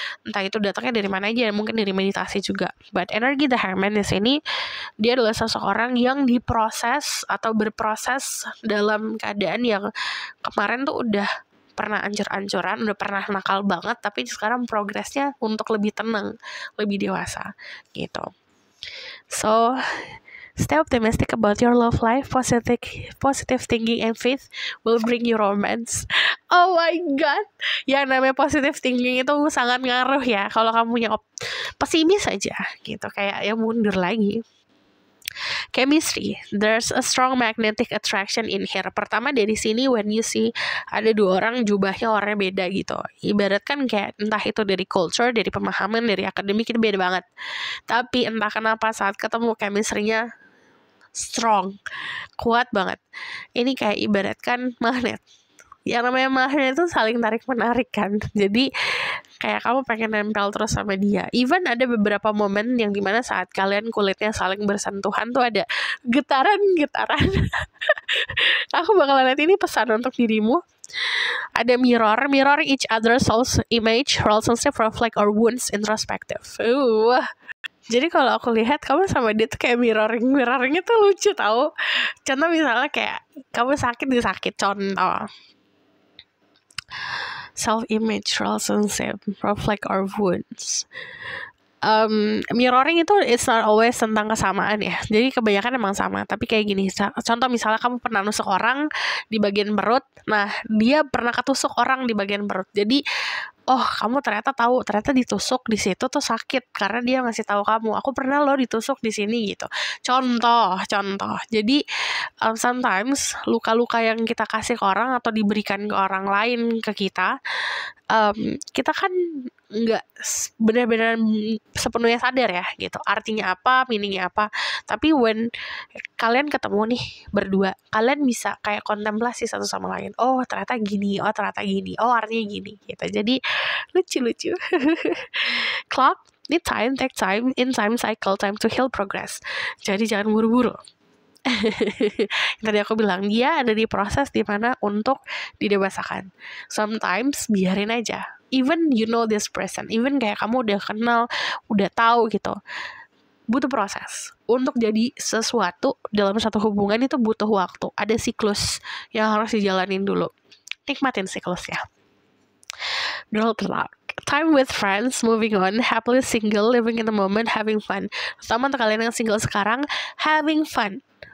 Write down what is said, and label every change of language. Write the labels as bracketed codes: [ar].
[id] Entah itu datangnya dari mana aja, mungkin dari meditasi juga. But energi The Hangman di sini dia adalah seseorang yang diproses atau berproses dalam keadaan yang kemarin tuh udah pernah ancur-ancuran, udah pernah nakal banget, tapi sekarang progresnya untuk lebih tenang, lebih dewasa gitu. [en] So, stay optimistic about your love life. Positive thinking and faith will bring you romance. [id] Oh my god, yang namanya positive thinking itu sangat ngaruh ya. Kalau kamu punya pesimis aja gitu, kayak ya mundur lagi. [en] Chemistry, there's a strong magnetic attraction in here. [id] Pertama dari sini when you see ada dua orang jubahnya warnanya beda gitu. Ibaratkan kayak entah itu dari culture, dari pemahaman, dari akademik itu beda banget. Tapi entah kenapa saat ketemu chemistry-nya strong, kuat banget. Ini kayak ibaratkan magnet. Yang namanya magnet itu saling tarik menarik kan. Jadi kayak kamu pengen nempel terus sama dia. Even ada beberapa momen yang dimana saat kalian kulitnya saling bersentuhan tuh ada getaran. Aku bakalan lihat ini pesan untuk dirimu. [en] Ada mirror each other's soul's image, relationship reflect our wounds, introspective. [id] Jadi kalau aku lihat kamu sama dia tuh kayak mirroringnya tuh lucu tau. Contoh misalnya kayak kamu sakit contoh. [en] Self-image, relationship, reflect our wounds. [id] Mirroring itu it's not always tentang kesamaan ya. Jadi kebanyakan emang sama. Tapi kayak gini, contoh misalnya kamu pernah nusuk orang di bagian perut. Nah, dia pernah ketusuk orang di bagian perut. Jadi kamu ternyata ditusuk di situ tuh sakit karena dia ngasih tahu kamu, aku pernah loh ditusuk di sini gitu. Contoh. Jadi sometimes luka-luka yang kita kasih ke orang atau diberikan ke orang lain ke kita, kita kan nggak benar-benar sepenuhnya sadar ya gitu. Artinya apa, meaningnya apa. Tapi when kalian ketemu nih berdua, kalian bisa kayak kontemplasi satu sama lain. Oh ternyata gini, oh artinya gini gitu. Jadi lucu. [en] Clock, need time, take time, in time cycle, time to heal, progress. [id] Jadi jangan buru-buru. Tadi aku bilang dia ada di proses dimana untuk didewasakan. Sometimes biarin aja. Even you know this person, even kayak kamu udah kenal, udah tahu gitu, butuh proses. Untuk jadi sesuatu dalam satu hubungan itu butuh waktu. Ada siklus yang harus dijalanin dulu. Nikmatin siklusnya. Don't luck. [en] Time with friends, moving on, happily single, living in the moment, having fun. [id] Terutama untuk kalian yang single sekarang, having fun.